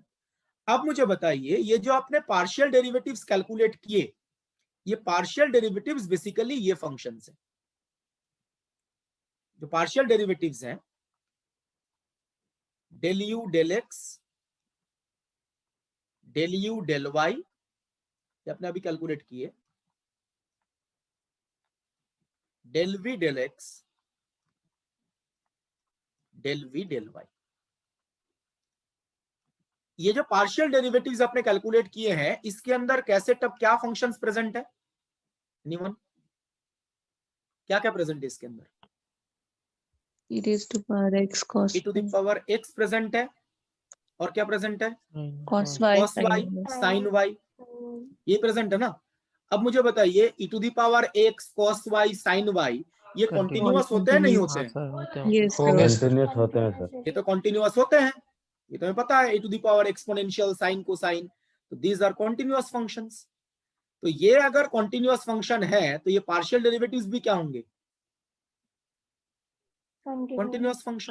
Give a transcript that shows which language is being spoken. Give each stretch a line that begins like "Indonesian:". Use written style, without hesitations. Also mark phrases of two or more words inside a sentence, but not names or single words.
Hindi: अब मुझे बताइए, ये जो आपने
English: partial derivatives calculate
Hindi: किए, ये
English: partial derivatives basically
Hindi: ये फंक्शंस हैं, जो
English: partial derivatives
Hindi: हैं
English: del u del x, del u del y,
Hindi: ये आपने अभी कैलकुलेट किए,
English: del v del x, del v del y.
Hindi: ये जो
English: partial derivatives
Hindi: आपने कैलकुलेट किए हैं, इसके अंदर कैसे टब क्या
English: functions present
Hindi: है, एनीवन? क्या क्या प्रेजेंट है इसके अंदर?
English: e raised to power x cos e to the power x present
Hindi: है, और क्या प्रेजेंट है,
English: cos y cos y sin y,
Hindi: ये प्रेजेंट है ना। अब मुझे बताइए
English: e to the power x cos y sin y
Hindi: ये कॉन्टिन्यूअस होते हैं नहीं होते हैं?
English: yes
Hindi: कंटिन्यूस होते हैं सर। ये तो कॉन्टिन्यूअस होते हैं, ये तो हमें पता है,
English: e to the power exponential sine cosine,
Hindi: तो
English: these are continuous functions.
Hindi: तो ये अगर
English: continuous function
Hindi: है तो ये
English: partial derivatives
Hindi: भी क्या होंगे,
English: continuous function.